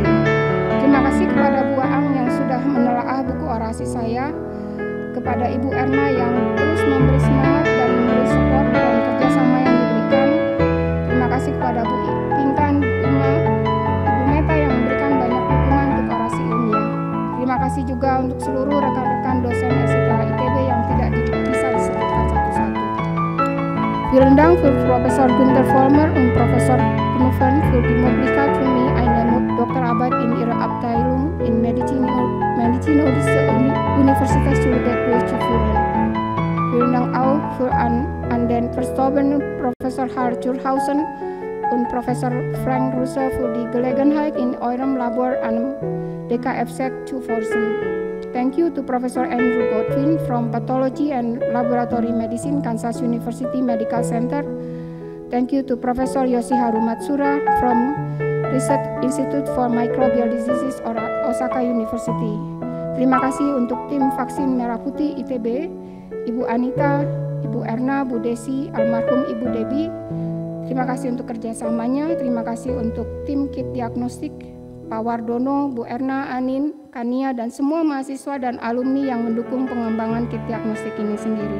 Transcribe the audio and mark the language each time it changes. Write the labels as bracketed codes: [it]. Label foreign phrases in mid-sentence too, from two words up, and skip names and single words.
[id] Terima kasih kepada Bu Aang yang sudah menelaah buku orasi saya, kepada Ibu Erna yang terus memberi semangat dan memberi support dan kerjasama yang diberikan. Terima kasih kepada Bu Pinkan, Ima, Ibu Meta yang memberikan banyak dukungan untuk orasi ilmiah. Terima kasih juga untuk seluruh rekan-rekan dosen SITH ITB yang tidak bisa disebutkan satu-satu. [de] Vielen Dank für Professor Günther Vollmer und Professor Knuffen für die Möglichkeit für mich, eine Doktorarbeit in ihrer Abteilung in Medizin dieser Universität Zürich durchzuführen. Vielen Dank auch für an den verstorbenen Professor Karl Churhausen und Professor Frank Russe für die Gelegenheit, in eurem Labor an DKFZ zu forschen. [en] Thank you to Professor Andrew Godwin from Pathology and Laboratory Medicine, Kansas University Medical Center. Thank you to Professor Yoshiharu Matsura from Research Institute for Microbial Diseases, Osaka University. [id] Terima kasih untuk tim vaksin Merah Putih ITB, Ibu Anita, Ibu Erna, Bu Desi, almarhum Ibu Debi. Terima kasih untuk kerjasamanya. Terima kasih untuk tim kit diagnostik, Pak Wardono, Bu Erna, Anin, Kania, dan semua mahasiswa dan alumni yang mendukung pengembangan kit diagnostik ini sendiri.